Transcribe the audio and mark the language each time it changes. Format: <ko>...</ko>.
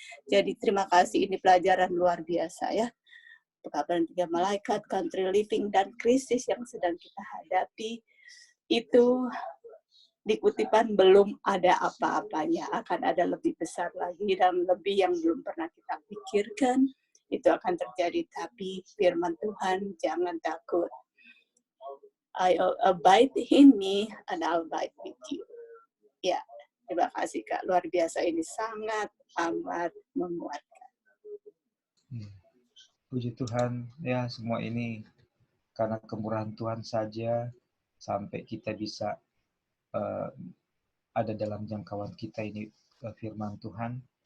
<id>Jadi terima kasih, ini pelajaran luar biasa ya. Pekabaran 3 malaikat, country living, dan krisis yang sedang kita hadapi, itu di kutipan belum ada apa-apanya, akan ada lebih besar lagi dan lebih yang belum pernah kita pikirkan, itu akan terjadi. Tapi firman Tuhan, jangan takut.</id> <en>I'll abide in me and I'll abide with you.</en> <id>Ya, terima kasih Kak, luar biasa, ini sangat amat menguatkan. Puji Tuhan, ya semua ini karena kemurahan Tuhan saja sampai kita bisa ada dalam jangkauan kita ini firman Tuhan.</id>